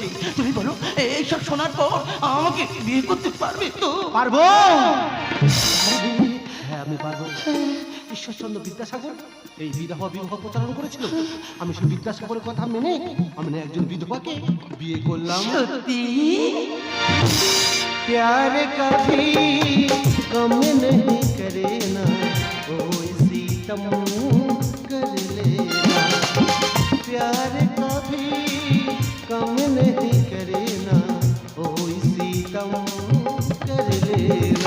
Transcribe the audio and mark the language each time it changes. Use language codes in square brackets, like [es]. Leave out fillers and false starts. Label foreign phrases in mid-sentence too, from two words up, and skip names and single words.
[bn] তুমি বলো, এইসব শোনার পর আমাকে বিয়ে করতে পারবে তো? পারবো। হ্যাঁ, আমি পারবো। ঈশ্বরচন্দ্র বিদ্যাসাগর এই বিধবা বিবাহ প্রচারণ করেছিল। আমি সেই বিদ্যাসাগরের কথা মেনে আমি না একজন বিধবাকে বিয়ে করলাম। সত্যি? [hi] प्यार कभी कम नहीं करे ना, ओ सीतम कर लेना। प्यार कभी कम नहीं करे ना, ओ सीतम कर लेना।